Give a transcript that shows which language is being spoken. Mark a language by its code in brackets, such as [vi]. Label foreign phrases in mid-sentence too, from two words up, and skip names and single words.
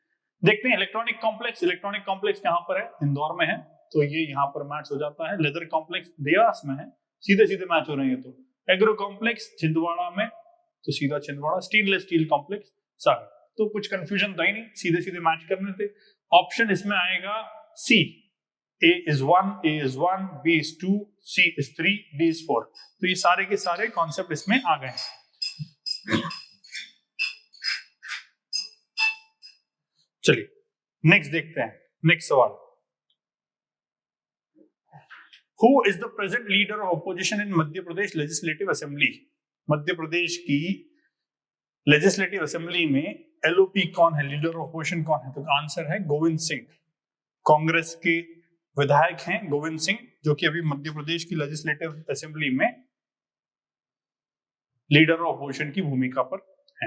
[hi] देखते हैं [en] electronic complex, electronic complex [hi] कहां पर है? इंदौर में है, तो ये यहाँ पर मैच हो जाता है। [en] leather complex [hi] देवास में है, सीधे सीधे मैच हो रहे हैं। तो [en] agro complex [hi] छिंदवाड़ा में, तो सीधा छिंदवाड़ा। [en] stainless steel complex [hi] सागर, तो कुछ कंफ्यूजन था ही नहीं, सीधे सीधे मैच करने थे। ऑप्शन इसमें आएगा सी, [en] A is 1, A is 1, B is 2, C is 3, D is 4। [hi] तो ये सारे के सारे कॉन्सेप्ट इसमें आ गए हैं। चलिए नेक्स्ट देखते हैं, नेक्स्ट सवाल, [en] Who is the present leader of opposition in मध्य प्रदेश legislative assembly? [hi] मध्य प्रदेश की [en] legislative assembly [hi] में LOP कौन है, [en] leader of opposition [hi] कौन है? तो आंसर है गोविंद सिंह। कांग्रेस के विधायक हैं गोविंद सिंह, जो कि अभी मध्य प्रदेश की [en] legislative assembly [hi] में [en] leader of opposition [hi] की भूमिका पर हैं।